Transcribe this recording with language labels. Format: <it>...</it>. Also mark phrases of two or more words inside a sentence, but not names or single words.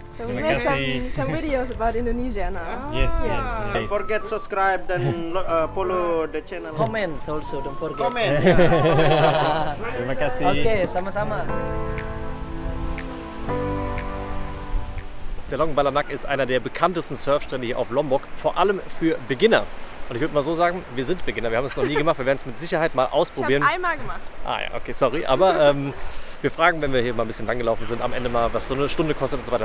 <en>So we make some videos about Indonesia now. Yes, Yes. yes. Don't forget subscribe dan follow the channel. Comment also, don't forget. Comment.</en> <id>Terima kasih. Oke, sama-sama.</id> <de>Selong Balanak ist einer der bekanntesten Surfstrände hier auf Lombok, vor allem für Beginner. Und ich würde mal so sagen, wir sind Beginner, wir haben es noch nie gemacht, wir werden es mit Sicherheit mal ausprobieren. Ich habe es einmal gemacht. Ah ja, okay, sorry, aber wir fragen, wenn wir hier mal ein bisschen langgelaufen sind, am Ende mal, was so eine Stunde kostet und so weiter.</de>